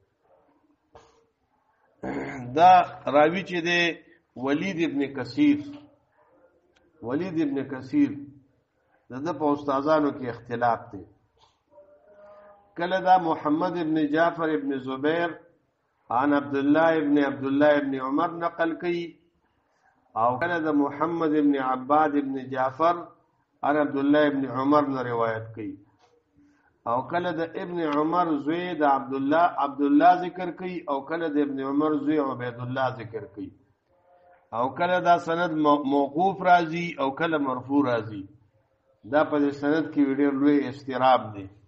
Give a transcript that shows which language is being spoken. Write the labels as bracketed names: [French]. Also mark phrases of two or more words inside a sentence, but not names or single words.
[Pashto] دا راوی چې دی ولید ابن کثیر دغه په استادانو کې اختلاف دی کله دا محمد ابن جعفر ابن زبیر عن عبد الله ابن عمر نقل کړي او کله دا محمد ابن عباد ابن جعفر عن عبد الله ابن عمر نه روایت کړي او کله دا ابن عمر زوی دا عبد الله ذکر کړي او کله دا ابن عمر زوی عبید الله ذکر کړي او کله دا سند موقوف راځي او کله مرفوع راځي دا په سند کې ډېر لوی استراب دی